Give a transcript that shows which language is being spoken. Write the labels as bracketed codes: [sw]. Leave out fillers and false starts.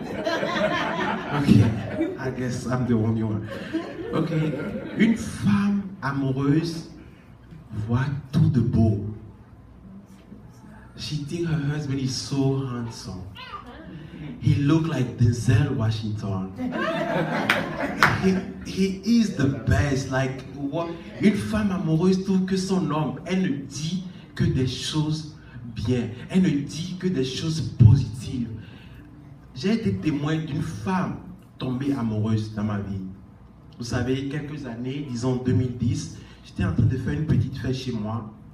[en] Okay, I guess I'm the only one. [fr] Okay, une femme amoureuse voit tout de beau. [en] She thinks her husband is so handsome. He looked like Denzel Washington. He is the best. Like what? [fr] Une femme amoureuse trouve que son homme, elle ne dit que des choses bien. Elle ne dit que des choses positives. J'ai été témoin d'une femme tombée amoureuse dans ma vie. Vous savez, quelques années, disons 2010, j'étais en train de faire une petite fête chez moi.